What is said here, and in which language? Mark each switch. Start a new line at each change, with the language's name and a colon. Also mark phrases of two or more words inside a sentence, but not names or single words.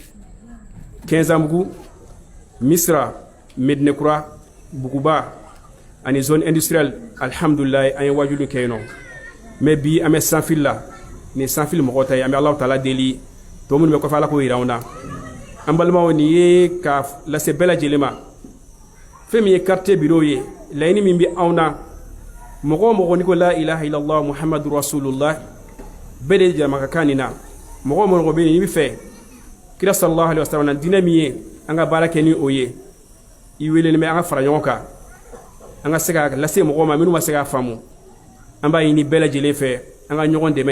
Bambara: 15 mugu Misra Medinekura Buguba ani
French: zone industrielle
Bambara: alhamdulillah an ye wajuli kɛ yen nɔ mais bi an bɛ sanfili la ni sanfili mɔgɔ ta ye an bɛ
Arabic: الله تعالى
Bambara: deli tɔ minnu bɛ kɔfɛ ala k'o yira an na an balimaw nin ye ka lase bɛɛ lajɛlen ma fɛn min ye
French: quartier bureau
Bambara: ye laɲini min bɛ anw na mɔgɔ o mɔgɔ n'i ko
Arabic: لا إله إلا الله محمد رسول الله
Bambara: bɛɛ de jama ka kan nin na mɔgɔ o mɔgɔ bɛ yen n'i bɛ fɛ kira
Arabic: صلى الله عليه وسلم
Bambara: na diinɛ min ye an ka baara kɛ ni o ye i welelen bɛ an ka fara ɲɔgɔn kan an ka se ka lase mɔgɔw ma minnu ma se k'a faamu an b'a ɲini bɛɛ lajɛlen fɛ an ka ɲɔgɔn dɛmɛ